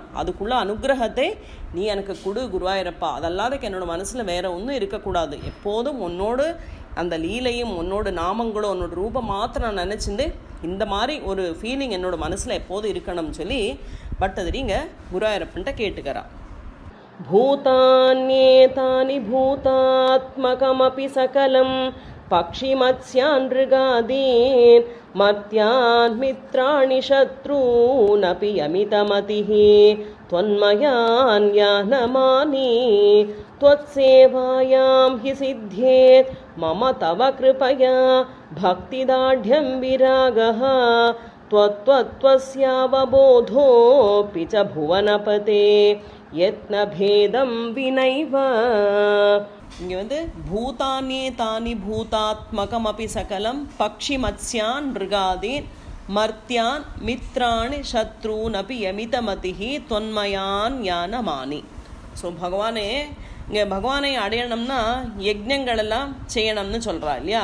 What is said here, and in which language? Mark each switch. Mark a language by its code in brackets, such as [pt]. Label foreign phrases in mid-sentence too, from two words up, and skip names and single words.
[ta] அதுக்குள்ள அனுகிரகத்தை நீ எனக்கு கொடு குருவாயிரப்பா. அதல்லாதக்கு என்னோடய மனசில் வேறு ஒன்றும் இருக்கக்கூடாது. எப்போதும் உன்னோடு அந்த லீலையும் உன்னோட நாமங்களும் உன்னோட ரூபம் மாத்திரம் நான் நினச்சிருந்து இந்த மாதிரி ஒரு ஃபீலிங் என்னோடய மனசில் எப்போதும் இருக்கணும்னு சொல்லி பட்டதிரிங்க குருவாயிரப்பன்ட்ட கேட்டுக்கிறா. [sa] भूतान्येतानि भूतात्मकमपि सकलं पक्षिमत्स्यानृगादीन् मर्त्यान् मित्राणि शत्रूनपि यमितमतिः त्वन्मयान्यानमानि त्वत्सेवायां हि सिद्ध्येत् मम तव कृपया भक्तिदाढ्यं विरागः त्वत्त्वस्यावबोधोऽपि च भुवनपते यत्नभेदं विनैव. [ta] இங்கே வந்து [sa] भूतान्ये तानि भूतात्मकमपि सकलं पक्षि मत्स्यान् ऋगादीन् मर्त्यान् मित्राणि शत्रूनपि यमितमतिः त्वन्मयान् यानमानि. [ta] ஸோ பகவானே இங்கே பகவானை அடையணும்னா யஜ்ஞங்களெல்லாம் செய்யணும்னு சொல்கிறா இல்லையா.